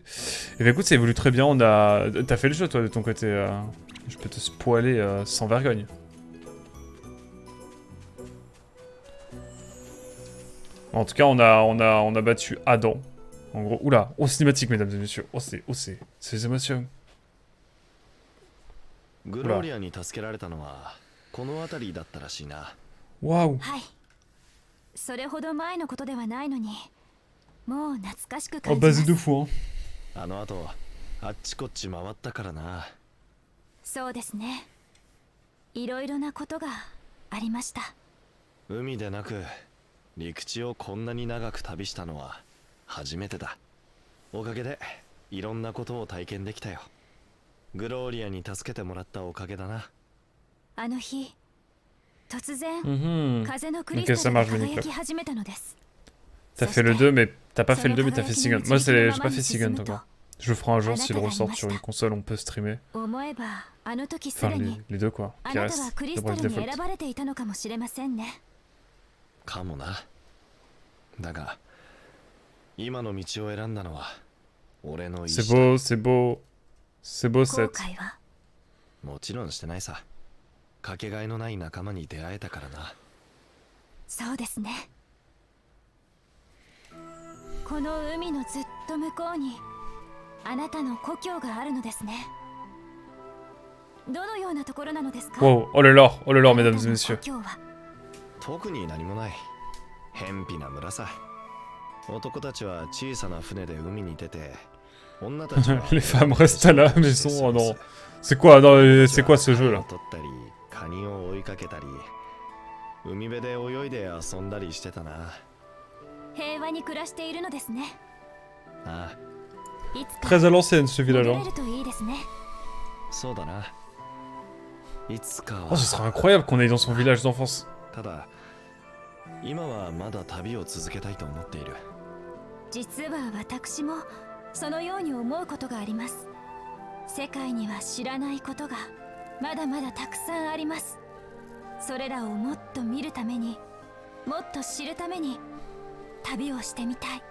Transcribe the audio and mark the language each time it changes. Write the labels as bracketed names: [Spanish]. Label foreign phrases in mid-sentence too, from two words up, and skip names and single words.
[French] Et bien écoute, ça évolue très bien, on a... T'as fait le jeu, toi, de ton côté. Je peux te spoiler sans vergogne. En tout cas, on a battu Adam. En gros, oula, oh cinématique, mesdames et messieurs. Oh, c'est les émotions. [Japanese] グローリアに助けられたのはこの辺りだったらしいな。 Waouh. はい。それほど前のことではないのに、もう懐かしく Oh, 感じま [French] basé [Japanese] す。 [French] de fou, hein. [Japanese] あの後あっちこっち回ったからな。そうですね。いろいろなことがありました。海でなく陸地をこんなに長く旅したのは初めてだ。おかげでいろんなことを体験できたよ。グローリアに助けてもらったおかげだな。あの日、突然、 風のク Ok, リ [French] ça [Japanese] スタルが [French] marche, Benny [Japanese] 輝 [French] Club. [Japanese] き始めたのです。 [French] T'as fait le 2, mais t'as pas fait le 2, mais t'as fait Sigun. Moi, j'ai pas fait Sigun encore. Je le ferai un jour s'il ressort sur une console, on peut streamer. [Japanese] 思えばあの時す [French] Enfin, [Japanese] でに [French] les deux, quoi. [Japanese] あ [French] Qui [Japanese] なたは [French] restent [Japanese] クリ [French] de [Japanese] スタル [French] Bravely [Japanese] に [French] Default. [Japanese] 選ばれていたのかもしれませんね。かもな。だが今の道を選んだのは俺の意 [French] C'est [Japanese] 志だ。 [French] beau, c'est beau. C'est beau, [Japanese] 後 [French] cette. [Japanese] 悔はもちろんしてないさ。かけがえのない仲間に出会えたからな。そうですね。この海のずっと向こうにあなたの故郷があるのですね。どのようなところなのですか？ [French] Wow, oh là là, mesdames et messieurs. [Japanese] 故郷は特に何もない。偏僻な村さ。男たちは小さな船で海に出て、女たちは [French] Les femmes restent à la maison. Oh non. C'est quoi, non, c'est quoi ce jeu là? [Japanese] 取ったり、カニを追いかけたり、海辺で泳いで遊んだりしてたな。平和に暮らしているのですね。あいつか [French] Très à l'ancienne ce [Japanese] 戻 [French] village. [Japanese] れ [French] Hein. [Japanese] るといいですね。あ、そうだな。いつか Oh, は。 [French] ce serait incroyable qu'on aille dans son village d'enfance. [Japanese] ただ、今はまだ旅を続けたいと思っている。実は私もそのように思うことがあります。世界には知らないことがまだまだたくさんあります。それらをもっと見るために、もっと知るために旅をしてみたい。